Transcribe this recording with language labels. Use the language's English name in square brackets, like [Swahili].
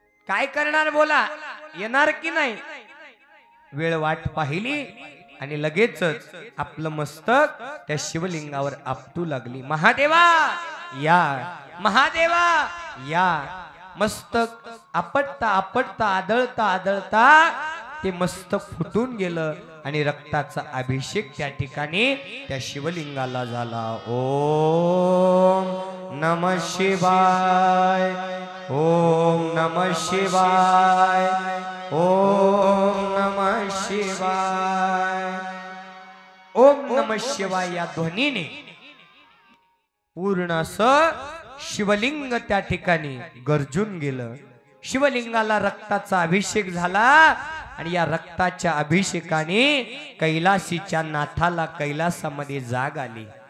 [Marathi] काय करणार बोला, येणार की नाही? वेळ वाट पाहिली आणि लगेचच आपलं मस्तक त्या शिवलिंगावर आपटू लागली. महादेवा या, महादेवा या. मस्तक आपटता आपटता आदळता आदळता ते मस्तक फुटून गेलं आणि रक्ताचा अभिषेक त्या ठिकाणी त्या शिवलिंगाला झाला. [Sanskrit] ओम नमः शिवाय, ओम नमः शिवाय, ओम नमः शिवाय. [Marathi] ओम नमः शिवाय या ध्वनीने पूर्ण असं शिवलिंग त्या ठिकाणी गरजून गेलं. शिवलिंगाला रक्ताचा अभिषेक झाला आणि या रक्ताच्या अभिषेकाने कैलासीच्या नाथाला कैलासामध्ये जाग आली.